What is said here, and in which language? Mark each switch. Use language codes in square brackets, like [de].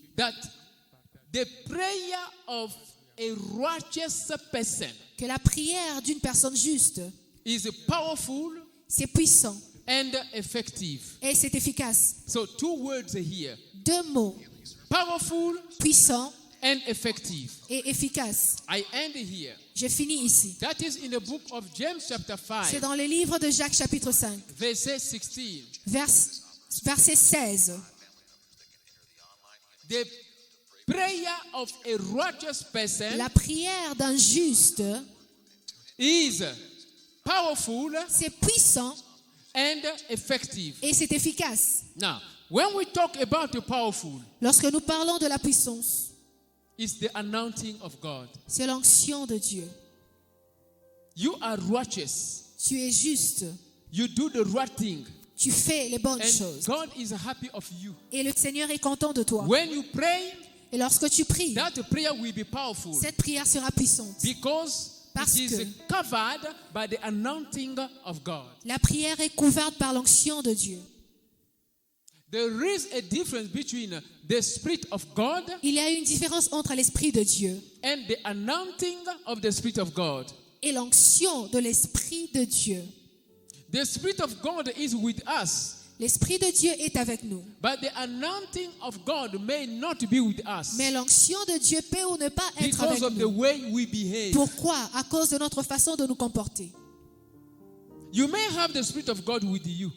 [en] that the prayer of a righteous person [fr] que la prière d'une personne juste, [en] is powerful [fr] c'est puissant [en] and effective. [fr] et c'est efficace. [en] So 2 words here: [fr] 2 mots, [en] powerful [fr] puissant [en] and effective. [fr] et efficace. [en] I end here. [fr] Je finis ici. [en] That is in the book of James chapter [fr] C'est [en] 5, [fr] dans le livre de Jacques chapitre 5, [en] verse 16. [fr] verset 16. [en] The prayer of a righteous person [fr] La prière d'un juste, [en] is powerful [fr] c'est puissant [en] and effective. [fr] et c'est efficace. [en] Now, when we talk about the powerful, [fr] Lorsque nous parlons de la puissance, [en] it's the anointing of God. [fr] c'est l'onction de Dieu. [en] You are righteous. [fr] Tu es juste. [en] You do the right thing. [fr] Tu fais les bonnes [en] And [fr] choses. [en] God is happy of you. [fr] Et le Seigneur est content de toi. [en] When you pray, [fr] Et lorsque tu pries, [en] that prayer will be powerful [fr] cette prière sera puissante. [en] because [fr] Parce [en] it is [fr] que- [en] covered by the anointing of God. [fr] La prière est couverte par l'onction de Dieu. [en] There is a difference between the Spirit of God [fr] Il y a une différence entre l'Esprit de Dieu [en] and the anointing of the Spirit of God. [fr] et l'onction de l'Esprit de Dieu. [en] The Spirit of God is with us, [fr] L'Esprit de Dieu est avec nous. [en] but the anointing of God may not be with us [fr] Mais l'onction de Dieu peut ou ne pas être avec [en] because of the [fr] nous. [en] way we behave. [fr] Pourquoi? À cause de notre façon de nous comporter. [en] You may have the Spirit of God with you,